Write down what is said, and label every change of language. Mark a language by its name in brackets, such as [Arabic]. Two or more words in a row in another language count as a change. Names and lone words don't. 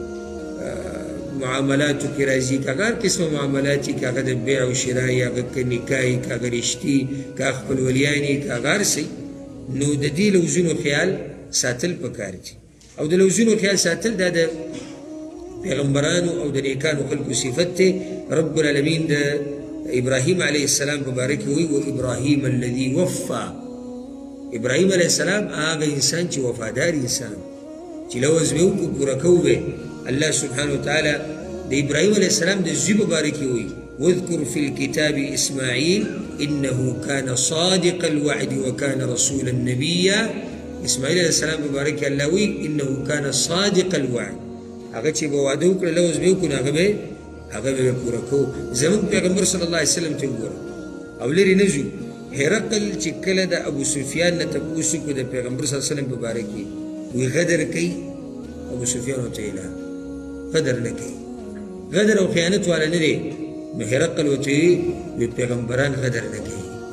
[Pashto] معاملاتو کې راځي که هغه هر قسمه معاملات وي که هغه د بیع او شرا یي هغه که نکاح یي که هغه رشتې که هغه خپلولیان یي که هغه هر څه نو د دې لوزونو خیال ساتل پکار دي او د لوزونو خیال ساتل دا د پیغمبرانو او د نیکانو خلکو صفت دی رب العالمین د ابراهیم [Arabic] علیه السلام [Pashto] په باره کې وایي [Arabic] وابراهیم الذي وفا [Pashto] ابراهیم [Arabic] علیه السلام [Pashto] هغه انسان چې وفادار انسان چې لوز به وکړو پوره کوو به الله [Arabic] سبحانه وتعالى [Pashto] د ابراهيم [Arabic] عليه السلام [Pashto] د زوی په باره کې وایي [Arabic] واذكر في الكتاب اسماعيل انه كان صادق الوعد وكان رسولا نبيا [Pashto] اسماعیل [Arabic] علیه السلام [Pashto] په باره کې الله وایي [Arabic] انه كان صادق الوعد [Pashto] هغه چې به واده وکړه لوز به وکړو هغه به پوره کوو زموږ پیغمبر [Arabic] صلی الله علیه وسلم [Pashto] ته وګوره او لرې نه ځو هرقل چې کله د ابو سفیان نه تپوس وکړو د پیغمبر [Arabic] صلی الله علیه وسلم [Pashto] په باره کې وایي غدر کوي ابو سفیان ورته ویله غدر نه کوي غدر او خیانت والا نه دی نو هرقل ورته وایي پیغمبران غدر نه کوي